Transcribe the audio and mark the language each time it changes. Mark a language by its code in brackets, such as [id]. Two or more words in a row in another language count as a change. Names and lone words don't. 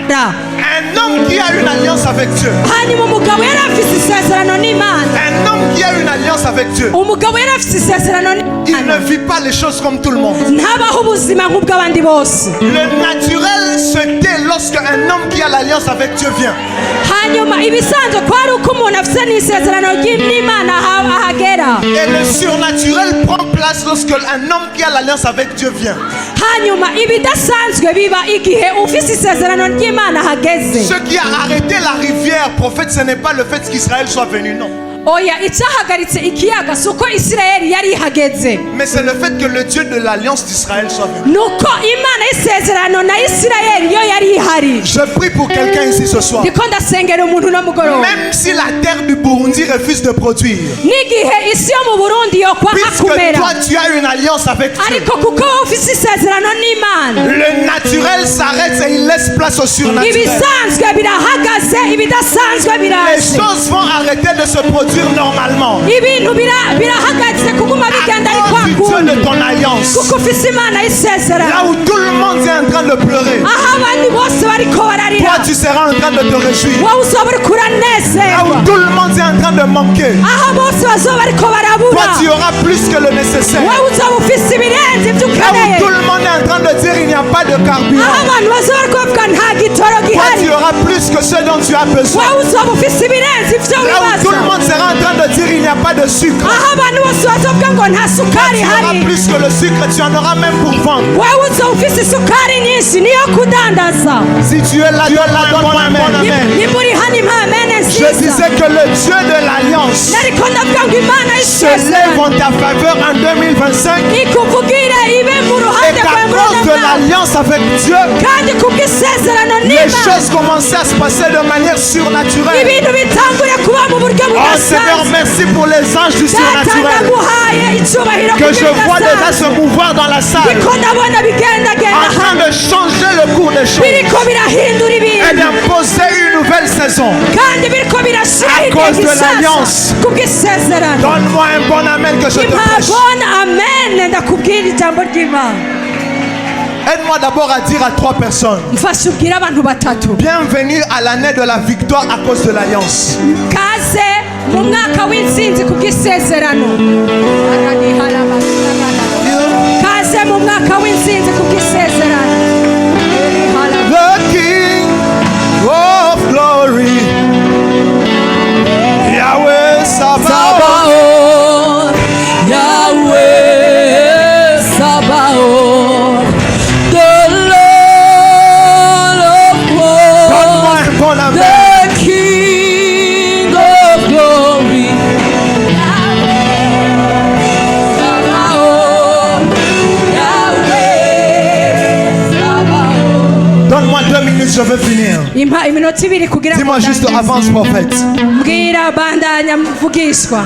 [fr] Un homme qui a une alliance avec Dieu, [rn] hanyuma umugabo yari afise isezerano n'Imana, [fr] un homme qui a une alliance avec Dieu, [rn] umugabo yari afise isezerano [fr] il ne [rn] n'Imana, [fr] vit pas les choses comme tout le monde. [rn] ntabaho ubuzima nk'ubw'abandi bose. [fr] Le naturel se tait lorsque un homme qui a l'alliance avec Dieu vient. [rn] hanyuma ibisanzwe ko ari uko umuntu afise n'isezerano n'Imana ahagera, [fr] Et le surnaturel prend place lorsque un homme qui a l'alliance avec Dieu vient. [rn] hanyuma ibidasanzwe biba igihe ufise isezerano ry'Imana ahageze. [fr] Ce qui a arrêté la rivière, prophète, ce n'est pas le fait qu'Israël soit venu, non. [rn] oya icyahagaritse ikiyaga si uko Isirayeli yari ihageze, [fr] Mais c'est le fait que le Dieu de l'alliance d'Israël soit venu. [rn] nuko Imana y'isezerano na Isirayeli yo yari ihari. [fr] Je prie pour quelqu'un ici ce soir. [rn] ndiko ndasengera umuntu no mugoroba, [fr] Même si la terre du Burundi refuse de produire, [rn] n'igihe isi yo mu Burundi yokwanga [fr] puisque [rn] kumera, [fr] toi tu as une alliance avec Dieu, [rn] ariko kuko wowe ufise isezerano n'Imana, [fr] le naturel s'arrête et il laisse place au surnaturel. [rn] ibisanzwe birahagaze, ibidasanzwe [fr] Les [rn] biraje, [fr] choses vont arrêter de se produire normalement. [rn] ibintu birahagaze kuguma bigenda ari kwa [fr] Du Dieu [rn] kundi, [fr] de ton alliance. [rn] kuko ufise Imana [fr] Là [rn] y'isezerano, [fr] où tout le monde est en train de pleurer, [rn] aho abandi bose bariko [fr] toi [rn] bararira, [fr] tu seras en train de te réjouir. [rn] wowe uzoba uriko [fr] Là [rn] uranezerwa, [fr] où tout le monde est en train de manquer, [rn] aho bose bazoba bariko [fr] toi [rn] barabura, [fr] tu auras plus que le nécessaire. [rn] wowe uzoba ufise ibirenze ibyo [fr] Là où [rn] ukeneye, [fr] tout le monde est en train de dire il n'y a pas de [rn] aho [fr] carburant, [rn] abantu bazoba bariko bavuga nta gitoro [fr] toi tu [rn] gihari, [fr] auras plus plus que ce dont tu as besoin. [rn] wowe uzoba ufise ibirenze ivyo [fr] Là où tout le [rn] wibaza [fr] monde sera en train de dire il n'y a pas de sucre. [rn] aho abantu bose bazovuga ngo nta sukari [fr] Tu auras [rn] hari [fr] plus que le sucre, tu en auras même pour vendre. [rn] wowe uzoba ufise isukari nyinshi niyo kudandaza [fr] Si tu es là, donne-moi un bon amen. [rn] nimba uri hano impa amene [fr] Je [rn] nziza [fr] disais que le Dieu de l'Alliance [rn] nariko ndavuga ngo imana [fr] se lève en ta faveur en 2025. [rn] ikuvugire ibe mu [fr] Et [rn] ruhande [fr] qu'à [rn] rwawe muri [fr] cause [rn] uno [fr] de [rn] mwaka [fr] l'alliance avec Dieu, [rn] kandi kubw'isezerano [fr] les [rn] n'imana [fr] choses commençaient à se passer de manière surnaturelle. [rn] ibintu bitangure kuba mu buryo [fr] Oh Seigneur, [rn] budasanzwe [fr] merci pour les anges du [rn] data [fr] surnaturel. [rn] ndaguhaye icyubahiro [fr] Que je vois déjà [rn] kubw'ibidasanzwe [fr] se mouvoir dans la salle. [rn] niko ndabona bigendagenda [fr] En train de changer le cours des choses. [rn] biriko birahindura [fr] Et [rn] ibintu [fr] d'imposer une nouvelle saison. [rn] kandi biriko birashira [fr] À cause de l'alliance. [rn] kubw'isezerano [fr] Donne-moi un bon amen que je te prêche. [rn] impabona amen ndakubwira ijambo ry'imana [fr] Aide-moi d'abord à dire à 3 personnes. [rn] mfasha ubwire abantu batatu [fr] Bienvenue à l'année de la victoire à cause de l'alliance. [rn] kaze mu mwaka w'intsinzi kubw'isezerano kaze mu mwaka w'intsinzi kubw'isezerano [en] The King of Glory, Yahweh Sabaoth. Yahweh Sabaoth, the Lord of [fr] Donne-moi [en] hosts, [fr] un bon amen. [en] the King of glory. Sabaoth, Yahweh Sabaoth. [fr] Donne-moi 2 minutes, je veux finir. [rn] Impa iminota ibiri kugira ngo [fr] Dis-moi juste avance, prophète. [rn] mbwira bandanya mvugishwa